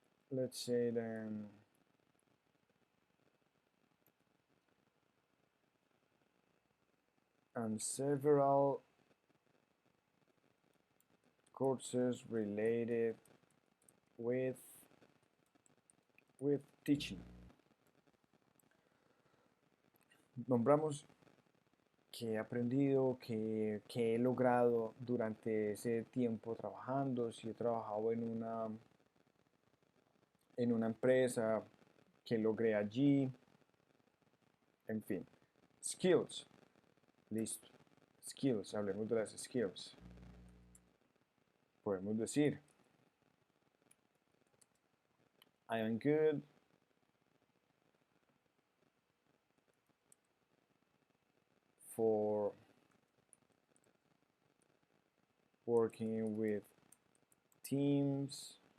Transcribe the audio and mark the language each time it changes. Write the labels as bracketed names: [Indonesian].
[English] let's say then and several courses related with teaching. [Spanish] Nombramos qué he aprendido, qué he logrado durante ese tiempo trabajando, si he trabajado en una empresa, qué logré allí, en fin. Skills. Listo. Skills, hablemos de las skills. Podemos decir [English] I am good for working with teams.